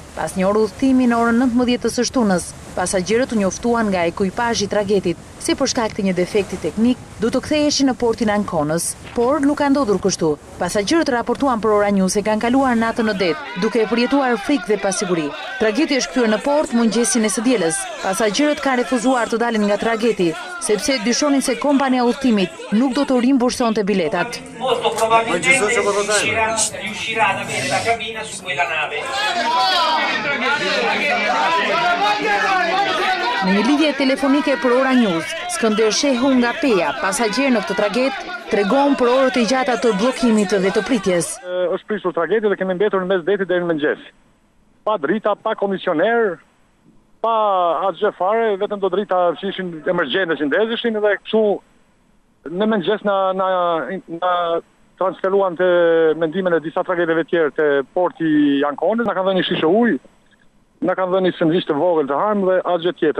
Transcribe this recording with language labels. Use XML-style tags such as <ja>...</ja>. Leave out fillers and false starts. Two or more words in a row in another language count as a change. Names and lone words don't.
<sq>Pas një orë udhëtimi në orën 19 të së shtunës, pasagjerët u njoftuan nga ekuipazhi i tragjetit se për shkak të një defekti teknik du të ktheheshin në portin e Anconës, por nuk ka ndodhur kështu. Pasagjerët raportuan për Ora News se kanë kaluar natën në det, duke përjetuar frikë dhe pasiguri. Tragjeti është kthyer në port mëngjesin e së dielës. Pasagjerët kanë refuzuar të dalin nga tragjeti, sepse dyshonin se kompania udhëtimit nuk do të rimbursonte biletat.</sq> <it>Molto probabilmente riuscirà ad avere la cabina su quella nave.</it> <sq>Në një lidhje telefonike për Ora News, Skënder Shehu nga Peja, pasagjer në këtë tragjet, tregon për orët e gjata të bllokimit dhe të pritjes. Është prisur tragjeti dhe kemi mbetur në mes detit deri në mëngjes. Pa drita, pa komisioner, pa asgjë fare, vetëm do drita që ishin emergjente që ndezeshin dhe kështu në mëngjes na transferuan të mendimin e disa tragjeteve tjerë të porti i Anconës, na kanë dhënë një shishe ujë, na kanë dhënë një sandviç të vogël të harmë dhe asgjë tjetër.</sq>